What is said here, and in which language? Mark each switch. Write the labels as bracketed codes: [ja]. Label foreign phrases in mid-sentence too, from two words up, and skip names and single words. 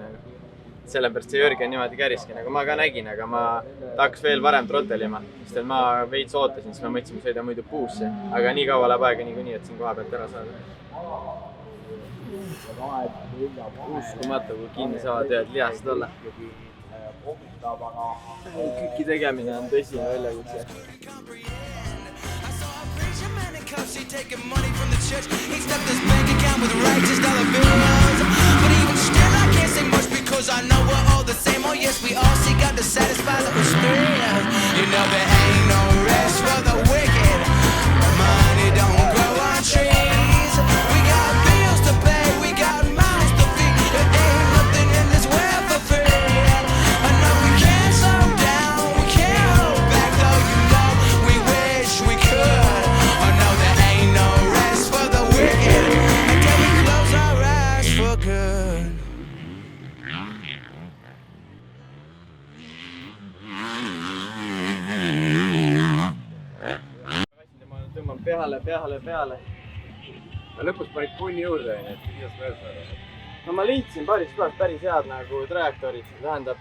[et] Sellepärast see Jörgen niimoodi käriski, nagu ma ka nägin, aga ta hakkas veel varem trottelima, sest ma veits ootasin, siis ma mõtlesin, ma sõidan muidu puusse, aga nii kaua läheb aega niikuinii, et siin koha pealt ära saada. Uskumatu, kui kinni saavad ühed lihased olla. Kiki tegemine on tõsine väljakutse. [en] She taking money from the church. He stuffed this bank account with righteous dollar bills. But even still, I can't say much because I know we're all the same. Oh yes, we all seek out to satisfy the thrills. You know there ain't no rest for the wicked. Money don't grow on trees. We got bills to pay, we got mouths to feed. There ain't nothing in this world for free. I know we can't slow down, we can't hold back, though you know we wish we could. I know there ain't no rest for the wicked until we close our eyes for good. [et] Ma tõmban peale. Ma lõpus panid punni juurde, et kuidas mööda. No ma liitsin paaris kohas päris head nagu trajektoorid, tähendab...